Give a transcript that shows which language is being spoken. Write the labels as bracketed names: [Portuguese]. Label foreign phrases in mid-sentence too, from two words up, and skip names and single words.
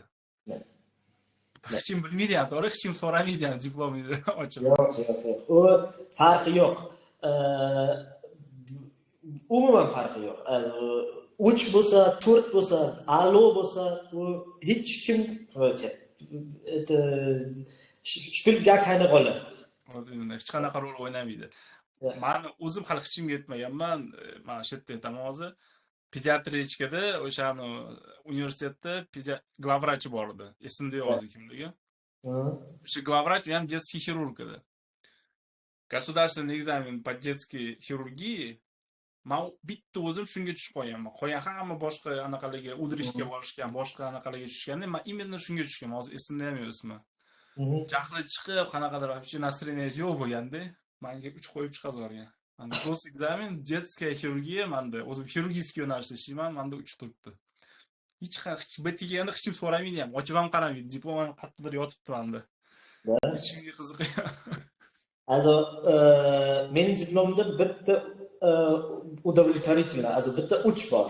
[Uzbek] Hech kim bilmaydi ham, to'g'ri, hech kim so'ramaydi ham diplomini ochib. Yo'q. U farqi yo'q. Umuman farqi yo'q. 3 bo'lsa, 4 bo'lsa, a'lo bo'lsa, u hech kim это [German] spielt gar keine Rolle. [Uzbek] Hech qanaqa rol o'ynamaydi. Men o'zim hali hech kimga aytmaganman, men shu yerda aytaman hozir. Pediatrichkada o'shani universitetda glavvrachi bor edi. Esimda yo'q hozir kimligi. O'sha glavvrach ham [Russian] детский хирург [Uzbek] edi. [Russian] Государственный экзамен по детской хирургии [Uzbek] men bitta o'zim shunga tushib qolganman. Qolgan hamma boshqa anaqalarga udrishga borishgan, boshqa anaqalarga tushganda, men именно shunga tushganman. Hozir esimda ham yo'q ismi. Jahli chiqib, qanaqadir [Russian] вообще настроениesi [Uzbek] yo'q bo'lganda, menga 3 qo'yib chiqazorgan. Manda ekzamen [Russian] детская хирургия, [Uzbek] manda o'zim xirurgический yo'nalishda ishlayman, manda 3 turibdi. Hech bitiganda hech kim so'ramaydi ham, ochib ham qaramaydi. Diplomim qayerdadir yotibdi manda. Hech kimga qiziqmaydi. Also men diplomda bitta удовлетворительно, also bitta 3 bor.